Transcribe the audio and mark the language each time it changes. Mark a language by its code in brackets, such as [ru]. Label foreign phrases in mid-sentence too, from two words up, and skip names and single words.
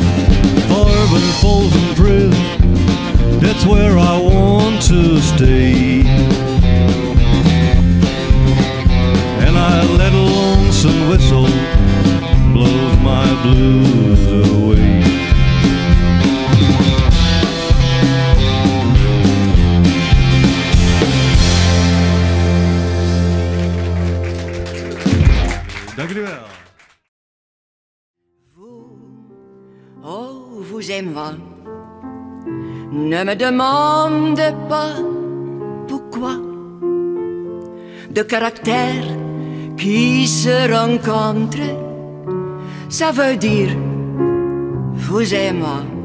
[en] Farther than Folsom Prison, that's where I want to stay. And I let a lonesome whistle blows my blues away. [nl] Dank jullie wel. [fr] Oh, vous et moi, ne me demande pas pourquoi. De caractères qui se rencontrent, ça veut dire vous et moi.